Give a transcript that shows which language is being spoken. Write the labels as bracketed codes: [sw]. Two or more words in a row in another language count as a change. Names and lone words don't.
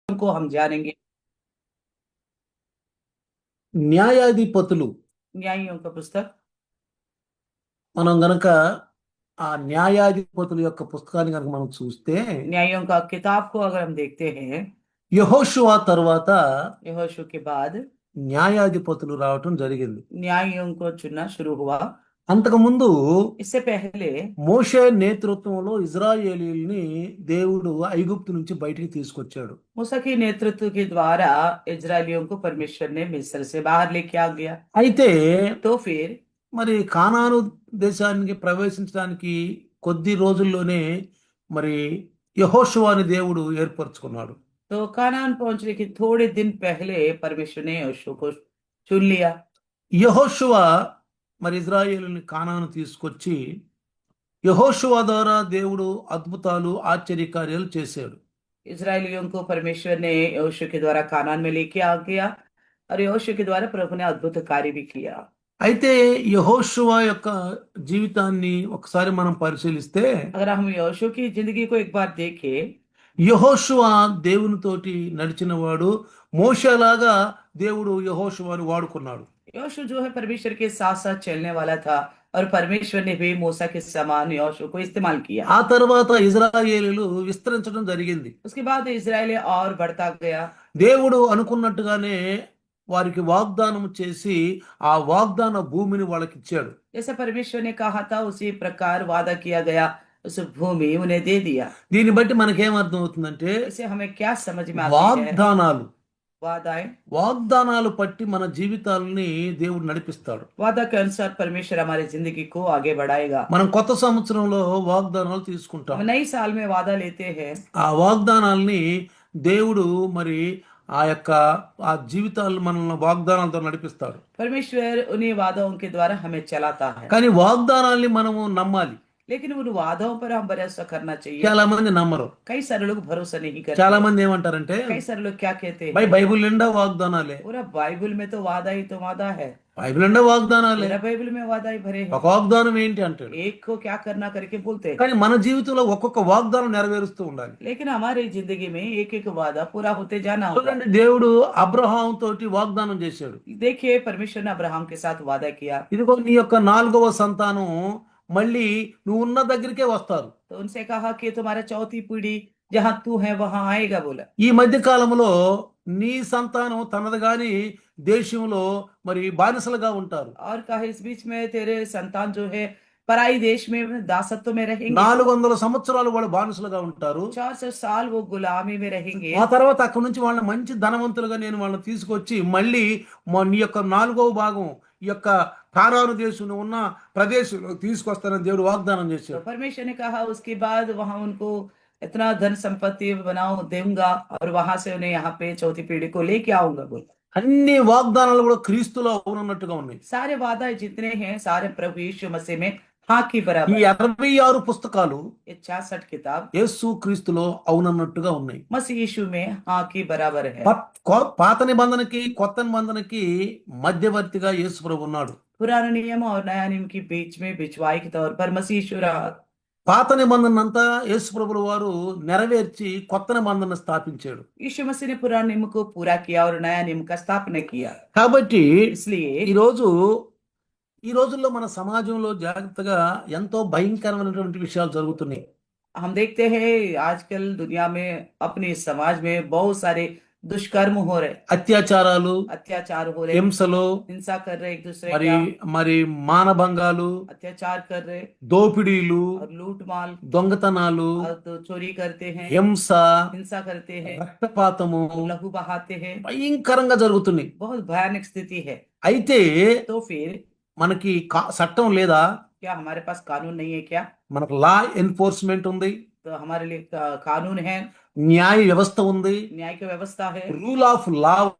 [hi] को हम जानेंगे। [te] న్యాయాధిపతులు [hi] न्यायियों का पुस्तक। [te] మనం గనక ఆ న్యాయాధిపతుల యొక్క పుస్తకాన్ని కనుక మనం చూస్తే [hi] न्यायियों का किताब को अगर हम देखते हैं, [te] యెహోషువ తర్వాత [hi] यहोशू के बाद [te] న్యాయాధిపతులు రావటం జరిగింది. [hi] न्यायियों को चुनना शुरू हुआ। [te] అంతకుముందు [hi] इससे पहले [te] మోషే నేతృత్వంలో ఇజ్రాయేలీల్ని దేవుడు ఐగుప్తు నుంచి బయటికి తీసుకొచ్చాడు. [hi] मूसा के नेतृत्व के द्वारा इजरायलियों को परमेश्वर ने मिस्र से बाहर लेके आ गया। [te] అయితే [hi] तो फिर [te] మరి కానాను దేశానికి ప్రవేశించడానికి కొద్ది రోజుల్లోనే మరి యెహోషువని దేవుడు ఏర్పరచుకున్నాడు. [hi] तो कानान पहुंचने के थोड़े दिन पहले परमेश्वर ने यहोशू को चुन लिया। [te] యెహోషువ మరి ఇజ్రాయేలుని కానాను తీసుకొచ్చి యెహోషువ ద్వారా దేవుడు అద్భుతాలు ఆశ్చర్యకార్యాలు చేశాడు. [hi] इजरायलियों को परमेश्वर ने यहोशू के द्वारा कानान में लेके आ गया और यहोशू के द्वारा प्रभु ने अद्भुत कार्य भी किया। [te] అయితే యెహోషువ యొక్క జీవితాన్ని ఒకసారి మనం పరిశీలిస్తే [hi] अगर हम यहोशू की जिंदगी को एक बार देखें, [te] యెహోషువ దేవునితోటి నడిచినవాడు. మోషేలాగా దేవుడు యెహోషువని వాడుకున్నాడు. [hi] यहोशू जो है परमेश्वर के साथ साथ चलने वाला था और परमेश्वर ने भी मूसा के समान यहोशू को इस्तेमाल किया। [te] ఆ తర్వాత ఇజ్రాయేలీలు విస్తరించడం జరిగింది. [hi] उसके बाद इजराइल और बढ़ता गया। [te] దేవుడు అనుకున్నట్టుగానే వారికి వాగ్దానం చేసి ఆ వాగ్దాన భూమిని వాళ్ళకి ఇచ్చాడు. [hi] जैसे परमेश्वर ने कहा था उसी प्रकार वादा किया गया, उस भूमि उन्हें दे दिया। [te] దీన్ని బట్టి మనకేం అర్థం అవుతుందంటే [hi] इसे हमें क्या समझ में आती है? [te] వాగ్దానాలు [hi] वादाएं, [te] వాగ్దానాలు పట్టి మన జీవితాలని దేవుడు నడిపిస్తాడు. [hi] वादा के अनुसार परमेश्वर हमारी जिंदगी को आगे बढ़ाएगा। [te] మనం కొత్త సంవత్సరంలో వాగ్దానాలు తీసుకుంటాం. [hi] हम नई साल में वादा लेते हैं। [te] ఆ వాగ్దానాల్ని దేవుడు మరి ఆ యొక్క ఆ జీవితాలు మనల్ని వాగ్దానాలతో నడిపిస్తాడు. [hi] परमेश्वर उन्हीं वादों के द्वारा हमें चलाता है, [te] కానీ వాగ్దానాల్ని మనము నమ్మాలి. [hi] लेकिन उन वादों पर हम भरोसा करना चाहिए। [te] చాలా మంది నమ్మరు. [hi] कई सारे लोग भरोसा नहीं [te] చాలా [hi] करते। [te] మంది ఏమంటారంటే [hi] कई सारे लोग क्या कहते हैं, [te] బైబిల్ నిండా వాగ్దానాలే, [hi] पूरा बाइबल में तो वादा ही तो वादा है, [te] బైబిల్ నిండా వాగ్దానాలే, [hi] पूरा बाइबल में वादा ही भरे [te] ఒక [hi] हैं। [te] వాగ్దానం ఏంటి అంటాడు. [hi] एक को क्या करना करके बोलते हैं, [te] కానీ మన జీవితంలో ఒక్కొక్క వాగ్దానం నెరవేరుస్తూ ఉండాలి. [hi] लेकिन हमारी जिंदगी में एक एक वादा पूरा होते जाना होगा। [te] చూడండి, దేవుడు అబ్రహాం తోటి వాగ్దానం చేశాడు. [hi] देखिए परमेश्वर ने अब्राहम के साथ वादा किया। [te] ఇదిగో నీ యొక్క 4వ సంతానం మళ్ళీ నువ్వు ఉన్న దగ్గరికే వస్తారు. [hi] तो उनसे कहा कि तुम्हारा चौथी पीढ़ी जहां तू है वहां आएगा बोला। [te] ఈ మధ్య కాలంలో నీ సంతానం తనది గాని దేశంలో మరి బానిసలుగా ఉంటారు. [hi] और कहा इस बीच में तेरे संतान जो है पराई देश में दासत्व में रहेंगे। [te] 400 సంవత్సరాలు వాళ్ళు బానిసలుగా ఉంటారు. [hi] 400 साल वो गुलामी में रहेंगे। [te] ఆ తర్వాత అక్కడి నుంచి వాళ్ళని మంచి ధనవంతులుగా నేను వాళ్ళని తీసుకొచ్చి మళ్ళీ నీ యొక్క 4వ భాగం ఈ యొక్క కానాను దేశంలో ఉన్న ప్రదేశంలో తీసుకొస్తానని దేవుడు వాగ్దానం [hi] तो [te] చేశాడు. [hi] परमेश्वर ने कहा उसके बाद वहां उनको इतना धन संपत्ति बनाओ दूंगा और वहां से उन्हें यहाँ पे चौथी पीढ़ी को लेके आऊंगा बोला। [te] అన్ని వాగ్దానాలు కూడా క్రీస్తులో అవునన్నట్టుగా ఉన్నాయి. [hi] सारे वादा जितने हैं सारे प्रभु यीशु मसीह में हाँ की [te] ఈ [hi] बराबर। [te] 66 పుస్తకాలు [hi] ये 66 किताब [te] యేసు క్రీస్తులో అవునన్నట్టుగా ఉన్నాయి. [hi] मसीह यीशु में हाँ की बराबर है। [te] పాత నిబంధనకి కొత్త నిబంధనకి మధ్యవర్తిగా యేసు ప్రభు ఉన్నాడు. [hi] पुराने नियम और नया नियम के बीच में बिचवाई के तौर पर मसीह यीशु रहा। [te] పాత నిబంధన అంతా యేసు ప్రభుల వారు నెరవేర్చి కొత్త నిబంధన స్థాపించాడు. [hi] यीशु मसीह ने पुराने नियम को पूरा किया और नया नियम का स्थापना किया। [te] కాబట్టి [hi] इसलिए [te] ఈ రోజుల్లో మన సమాజంలో జాగ్రత్తగా ఎంతో భయంకరమైనటువంటి విషయాలు జరుగుతున్నాయి. [hi] हम देखते हैं आजकल दुनिया में अपने समाज में बहुत सारे दुष्कर्म हो रहे, [te] అత్యాచారాలు, [hi] अत्याचार हो रहे, [te] హింసలు, [hi] हिंसा कर रहे, एक दूसरे [te] మరి [hi] का [te] మరి మానభంగాలు, [hi] अत्याचार कर रहे [te] దోపిడీలు, [hi] और लूट माल [te] దొంగతనాలు, [hi] और तो चोरी करते हैं, [te] హింస, [hi] हिंसा करते हैं, [te] రక్తపాతము [hi] लहू बहाते हैं। [te] భయంకరంగా జరుగుతున్నాయి. [hi] बहुत भयानक स्थिति है। [te] అయితే [hi] तो फिर [te] మనకి చట్టం లేదా? [hi] क्या हमारे पास कानून नहीं है क्या? [te] మనకు [en] law enforcement [te] ఉంది, [hi] तो हमारे लिए कानून है, [te] న్యాయ వ్యవస్థ ఉంది, [hi] न्याय की व्यवस्था है [en] rule of law [te] ఉంది.